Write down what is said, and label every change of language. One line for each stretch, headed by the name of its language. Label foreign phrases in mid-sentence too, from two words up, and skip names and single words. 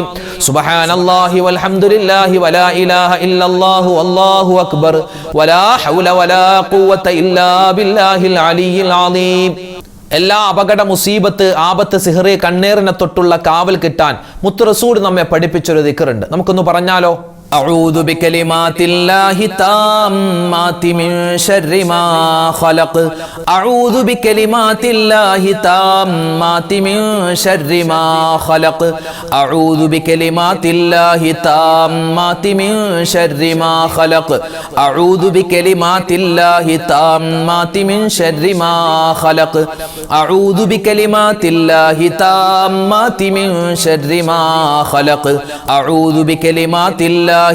Arabic: سبحان الله والحمد لله ولا إله إلا الله والله أكبر ولا حول ولا قوة إلا بالله العلي العليم.
Malayalam: എല്ലാ അപകട, മുസീബത്ത്, ആപത്ത്, സിഹ്റ്, കണ്ണേറിനെ തൊട്ടുള്ള കാവൽ കിട്ടാൻ മുത്ത് റസൂൽ നമ്മെ പഠിപ്പിച്ചൊരു ദിക്റുണ്ട്. നമുക്കൊന്ന് പറഞ്ഞാലോ?
Arabic: أعوذ بكلمات الله التامات من شر ما خلق أعوذ بكلمات الله التامات من شر ما خلق أعوذ بكلمات الله التامات من شر ما خلق أعوذ بكلمات الله التامات من شر ما خلق أعوذ بكلمات الله التامات من شر ما خلق أعوذ بكلمات الله